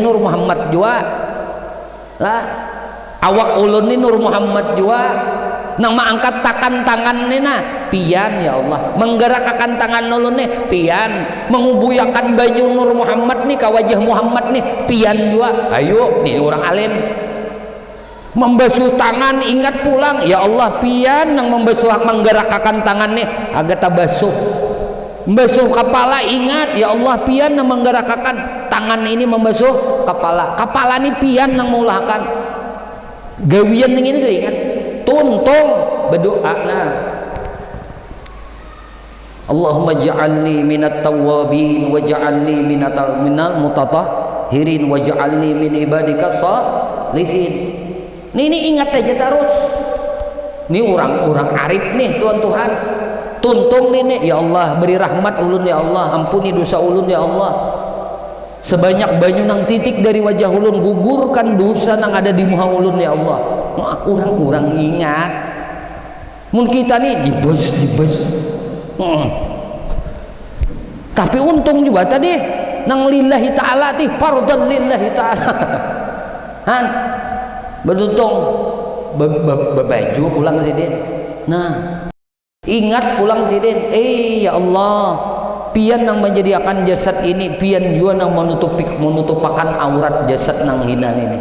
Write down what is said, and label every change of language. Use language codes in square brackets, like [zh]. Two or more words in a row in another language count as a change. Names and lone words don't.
[bjn] Nur Muhammad juga lah awak ulun ni Nur Muhammad juga nang maangkat takan tangan ni nah pian ya Allah menggerakkan tangan ulun ni pian mengubuyakan banyu Nur Muhammad ni ke wajah Muhammad ni pian juga ayo ni orang alim membasuh tangan ingat pulang ya Allah pian nang membasuh menggerakkan tangan ni agak tabasuh membasuh kepala. Ingat ya Allah, pian yang menggerakkan tangan ini membasuh kepala ini pian yang mengulahkan gawian ini sudah ingat. Tuntung berdoa. Nah, [ar] اللهم اجعلني من التوابين واجعلني من المتطهرين واجعلني من عبادك صالحين. [bjn] Ini ingat aja terus. Ini orang-orang arif nih Tuhan. Tuntung nih ya Allah, beri rahmat ulun ya Allah, ampuni dosa ulun ya Allah. Sebanyak banyu nang titik dari wajah ulun, gugurkan dosa nang ada di muka ulun ya Allah. Orang-orang ingat. Mun kita nih dibes. Tapi untung juga tadi nang [ar] لله تعالى [bjn] ti [ar] فرضا لله تعالى. [bjn] Han beruntung bebaju pulang sidin. Nah, ingat pulang sidin. Ya Allah, pian nang menjadikan jasad ini, pian juga nang menutupakan aurat jasad nang hina ini.